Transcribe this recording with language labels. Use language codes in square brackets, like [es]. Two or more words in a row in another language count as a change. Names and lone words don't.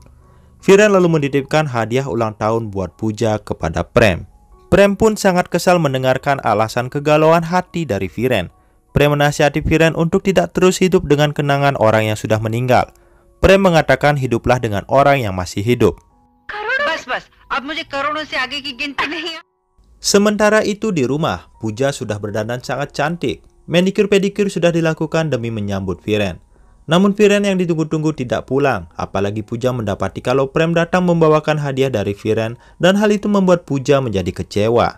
[id] Viren lalu menitipkan hadiah ulang tahun buat Pooja kepada Prem. Prem pun sangat kesal mendengarkan alasan kegalauan hati dari Viren. Prem menasihati Viren untuk tidak terus hidup dengan kenangan orang yang sudah meninggal. Prem mengatakan hiduplah dengan orang yang masih hidup. [hi] बस अब मुझे करोड़ों से आगे की गिनती नहीं है। [id] Sementara itu di rumah, Pooja sudah berdandan sangat cantik. [en] Manicure pedicure [id] sudah dilakukan demi menyambut Viren. Namun Viren yang ditunggu-tunggu tidak pulang, apalagi Pooja mendapati kalau Prem datang membawakan hadiah dari Viren dan hal itu membuat Pooja menjadi kecewa.